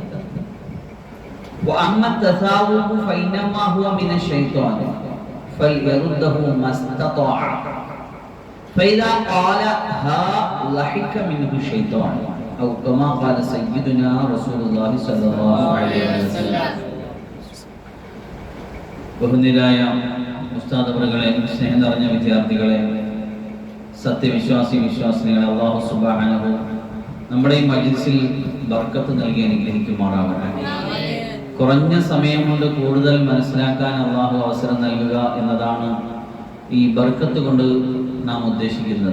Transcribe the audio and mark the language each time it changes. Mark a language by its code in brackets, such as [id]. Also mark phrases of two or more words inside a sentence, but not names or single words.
[ar] وأما التثاؤب فإنما هو من الشيطان فليرده ما استطاع. فإذا قال ها ضحك منه الشيطان أو كما قال سيدنا رسول الله صلى الله عليه وسلم. [ml] ബഹുനിരായ ഉസ്താദ് അവറുകളെ, സ്നേഹം നിറഞ്ഞ വിദ്യാർത്ഥികളെ, വിശ്വാസിനികളെ, [ar] الله سبحانه [ml] നമ്മുടെ ഈ മജ്ലിസിൽ ബർക്കത്ത് നൽകി അനുഗ്രഹിക്കുമാറാവട്ടെ. കുറഞ്ഞ സമയം കൊണ്ട് കൂടുതൽ മനസ്സിലാക്കാൻ അല്ലാഹു അവസരം നൽകുക എന്നതാണ് ഈ ബർക്കത്ത് കൊണ്ട് നാം ഉദ്ദേശിക്കുന്നത്.